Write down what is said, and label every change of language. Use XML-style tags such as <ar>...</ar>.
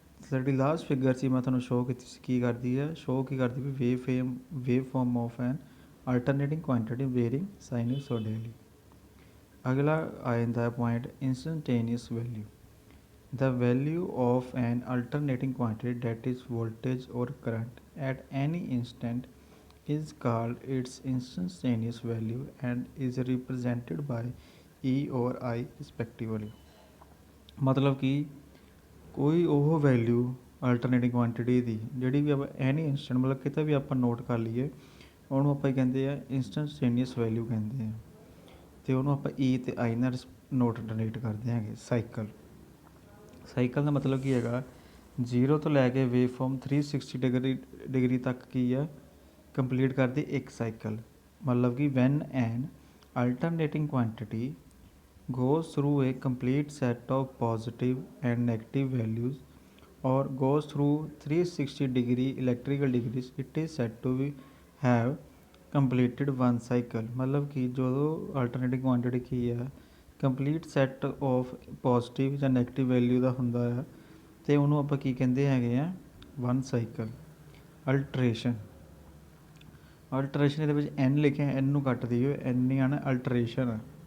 <pa>ਸਾਡੀ last figure ਸੀ ਮੈਂ ਤੁਹਾਨੂੰ ਸ਼ੋਅ ਕੀਤੀ ਸੀ, ਕੀ ਕਰਦੀ ਹੈ? ਸ਼ੋਅ ਕੀ ਕਰਦੀ</pa> <en>ਵੀ wave form of an alternating quantity varying sinusoidally.</en> <pa>ਅਗਲਾ ਆ ਜਾਂਦਾ ਹੈ point ਇੰਸਟੈਂਟੇਨੀਅਸ value.</pa> <en>The value of an alternating quantity, that is voltage or current, at any instant is called its instantaneous value and is represented by E or I respectively।</en> <hi>मतलब कि कोई</hi> <pa>ਉਹ value alternating quantity ਦੀ ਜਿਹੜੀ ਵੀ ਆਪਾਂ ਐਨੀ instant ਮਤਲਬ ਕਿਤੇ ਵੀ ਆਪਾਂ note ਕਰ ਲਈਏ, ਉਹਨੂੰ ਆਪਾਂ ਕਹਿੰਦੇ ਆ ਇੰਸਟੈਂਟੇਨੀਅਸ ਵੈਲਿਊ ਕਹਿੰਦੇ ਆ। ਅਤੇ ਉਹਨੂੰ ਆਪਾਂ E ਅਤੇ I ਨਾਲ ਨੋਟ ਡੋਨੇਟ ਕਰਦੇ ਹੈਗੇ। ਸਾਈਕਲ ਦਾ ਮਤਲਬ ਕੀ ਹੈਗਾ? 0 ਤੋਂ ਲੈ ਕੇ ਵੇਵ ਫਾਰਮ 360 ਡਿਗਰੀ ਤੱਕ ਕੀ ਆ ਕੰਪਲੀਟ ਕਰਦੀ ਇੱਕ ਸਾਈਕਲ। ਮਤਲਬ ਕਿ</pa> <en>When an alternating quantity goes through a complete set of positive and negative values or goes through 360 degree electrical degrees, it is said to have completed one cycle।</en> <hi>मतलब कि</hi> <pa>ਜਦੋਂ alternating quantity ਕੀ ਆ complete set of positive ਜਾਂ negative value ਦਾ ਹੁੰਦਾ ਆ, ਅਤੇ ਉਹਨੂੰ ਆਪਾਂ ਕੀ ਕਹਿੰਦੇ ਹੈਗੇ ਆ? One cycle. ਅਲਟਰੇਸ਼ਨ ਇਹਦੇ ਵਿੱਚ N ਲਿਖਿਆ, N ਨੂੰ ਕੱਟ ਦਿਓ, N ਨਹੀਂ ਆਉਣਾ, ਅਲਟਰੇਸ਼ਨ।</pa>